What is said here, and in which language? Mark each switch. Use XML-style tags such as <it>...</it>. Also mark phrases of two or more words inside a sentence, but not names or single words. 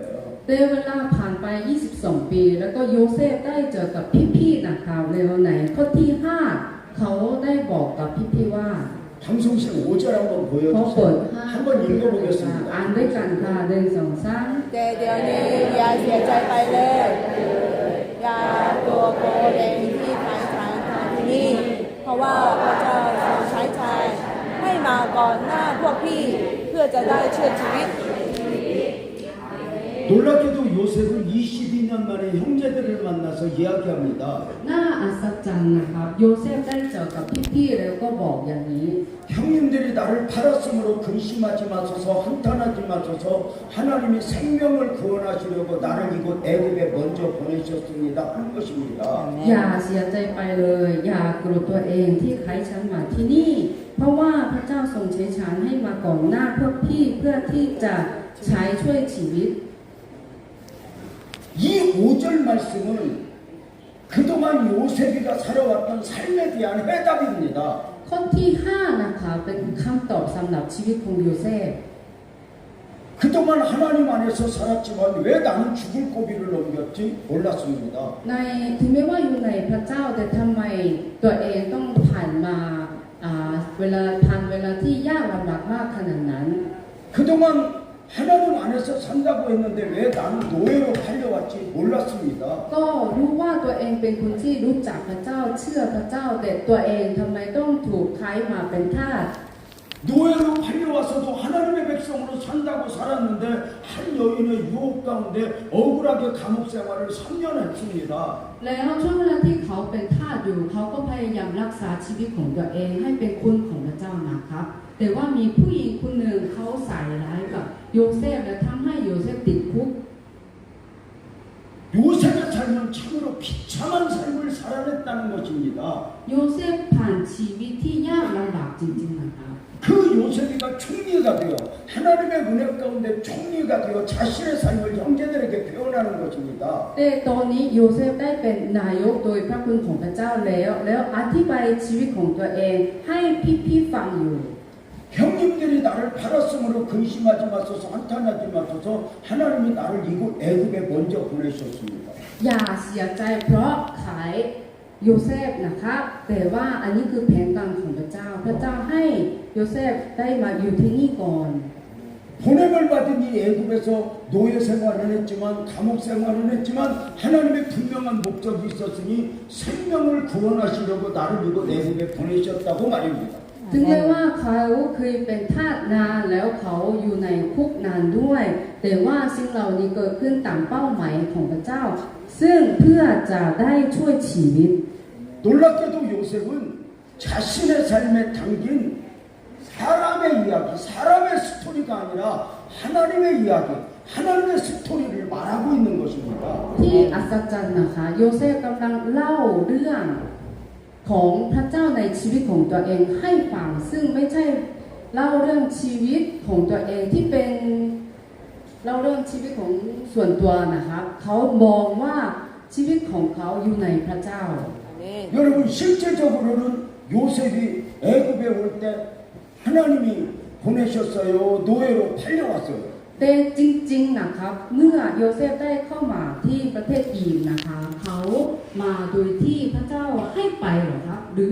<th>แต่เวลาผ่านไป 22 ปี แล้วก็โยเซฟได้เจอกับพี่ๆนะครับในวันไหนข้อที่ 5 เขาได้บอกกับพี่ๆว่า</th> <ko>방송실 5절 한번</ko> <th>เขาเปิด</th> <ko>보여주세요. 5 한번</ko> <th>อ่าน</th> <ko>읽어보겠습니다.</ko> <th>ด้วยกันค่ะ1 2 3 แต่เดี๋ยวนี้อย่าเสียใจไปเลยอย่าตัวโกเองที่ขายชายทางที่นี่เพราะว่าพระเจ้าทรงใช้ชายให้มาก่อนหน้าพวกพี่เพื่อจะได้เชื่อชีวิต</th> <ko>놀랍게도 요셉은 22년 만에 형제들을 만나서 이야기합니다.</ko> <th>น่าอัศจรรย์นะครับโยเซฟได้เจอกับพี่ๆแล้วก็บอกอย่างนี้</th> <ko>형님들이 나를 팔았으므로 근심하지 마소서 한탄하지 마소서 하나님이 생명을 구원하시려고 나를 이곳 애굽에 먼저 보내셨습니다 하는 것입니다.</ko> <th>อย่าเสียใจไปเลยอย่าโกรธตัวเองที่ใครฉันมาที่นี่ เพราะว่าพระเจ้าทรงใช้ฉันให้มาก่อนหน้าพวกพี่เพื่อที่จะใช้ช่วยชีวิต</th> <ko>이 5절 말씀은 그동안 요셉이가 살아왔던 삶에 대한 해답입니다.</ko> <th>ข้อที่ 5 นะคะเป็นคำตอบสำหรับชีวิตของโยเซฟ</th> <ko>그동안 하나님 안에서 살았지만 왜 나는 죽을 고비를 넘겼지 몰랐습니다.</ko> <th>ในถึงแม้ว่าอยู่ในพระเจ้าแต่ทำไมตัวเองต้องผ่านมาเวลาที่ยากลำบากมากขนาดนั้น</th> <ko>그동안 하나님 안에서 산다고 했는데 왜 나는 노예로 팔려왔지 몰랐습니다.</ko> <th>ก็รู้ว่าตัวเองเป็นคนที่รู้จักพระเจ้าเชื่อพระเจ้าแต่ตัวเองทำไมต้องถูกขายมาเป็นทาส</th> <ko>노예로 팔려와서도 하나님의 백성으로 산다고 살았는데 한 여인의 유혹 가운데 억울하게 감옥 생활을 3년 했습니다.</ko> <th>แล้วช่วงเวลาที่เขาเป็นทาสอยู่เขาก็พยายามรักษาชีวิตของตัวเองให้เป็นคนของพระเจ้านะครับแต่ว่ามีผู้หญิงคนหนึ่งเขาใส่ร้ายกับโยเซฟและทำให้โยเซฟติดคุก</th> <ko>요셉의 삶은 참으로 비참한 삶을 살아냈다는 것입니다.</ko> <th>โยเซฟผ่านชีวิตที่ยากลำบากจริงๆนะครับ</th> <ko>그 요셉이가 총리가 되어 하나님의 은혜 가운데 총리가 되어 자신의 삶을 형제들에게 표현하는 것입니다.</ko> <th>แต่ตอนนี้โยเซฟได้เป็นนายกโดยพระคุณของพระเจ้าแล้วอธิบายชีวิตของตัวเองให้พี่ๆฟังอยู่</th> <ko>형님들이 나를 팔았으므로 근심하지 마소서 한탄하지 마소서 하나님이 나를 이곳 애굽에 먼저 보내셨습니다.</ko> <th>อย่าเสียใจเพราะขายโยเซฟนะครับแต่ว่าอันนี้คือแผนการของพระเจ้าพระเจ้าให้โยเซฟได้มาอยู่ที่นี่ก่อน</th> <ko>보냄을 받은 이 애굽에서 노예 생활을 했지만 감옥 생활을 했지만 하나님의 분명한 목적이 있었으니 생명을 구원하시려고 나를 이곳 애굽에 보내셨다고 말입니다.</ko> <th>ถึงแม้ว่าเขาเคยเป็นทาสนานแล้วเขาอยู่ในคุกนานด้วย แต่ว่าสิ่งเหล่านี้เกิดขึ้นตามเป้าหมายของพระเจ้า ซึ่งเพื่อจะได้ช่วยชีวิต</th> <ko>놀랍게도 요셉은 자신의 삶에 담긴 사람의 이야기, 사람의 스토리가 아니라 하나님의 이야기, 하나님의 스토리를 말하고 있는 것입니다.</ko> <th>ที่อัศจรรย์นะคะโยเซฟกำลังเล่าเรื่องของพระเจ้าในชีวิตของตัวเองให้ฟังซึ่งไม่ใช่เล่าเรื่องชีวิตของตัวเองที่เป็นเล่าเรื่องชีวิตของส่วนตัวนะครับเขามองว่าชีวิตของเขาอยู่ในพระเจ้า</th> <ko>여러분 실제적으로는 요셉이 애굽에 올 때 하나님이 보내셨어요. 노예로 팔려왔어요.</ko> <th>แต่จริงๆนะครับเมื่อโยเซฟได้เข้ามาที่ประเทศอียิปต์นะคะเขามาโดยที่พระเจ้าให้ไปเหรอครับหรือถูกขายมา</th>